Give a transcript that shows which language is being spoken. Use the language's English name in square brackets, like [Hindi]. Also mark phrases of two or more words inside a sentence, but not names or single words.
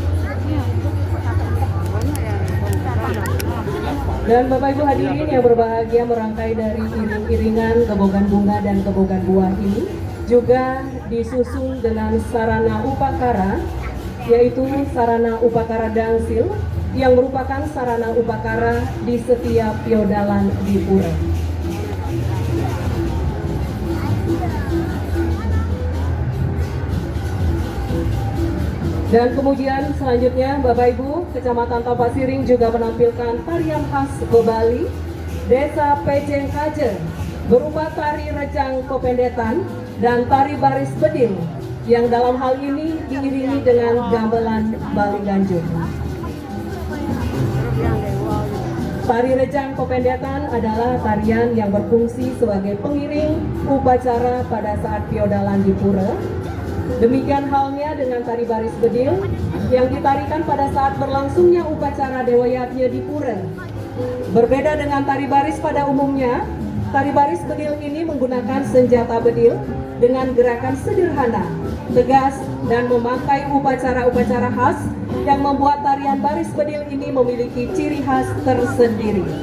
[Indonesian] Dan Bapak Ibu hadirin yang berbahagia, merangkai dari iring-iringan gebogan bunga dan gebogan buah ini juga disusun dengan sarana upakara, yaitu sarana upakara dangsil yang merupakan sarana upakara di setiap piodalan di pura. Dan kemudian selanjutnya Bapak Ibu, Kecamatan Tapak Siring juga menampilkan tarian khas Bebali, Desa Pejeng Kaje, berupa tari rejang kopendetan dan tari baris bedil, yang dalam hal ini diiringi dengan gamelan Bali Ganjur. Tari rejang kopendetan adalah tarian yang berfungsi sebagai pengiring upacara pada saat piodalan di pura. Demikian halnya dengan tari baris bedil yang ditarikan pada saat berlangsungnya upacara Dewa Yatnya di pura. Berbeda dengan tari baris pada umumnya, tari baris bedil ini menggunakan senjata bedil dengan gerakan sederhana, tegas, dan memakai upacara-upacara khas yang membuat tarian baris bedil ini memiliki ciri khas tersendiri.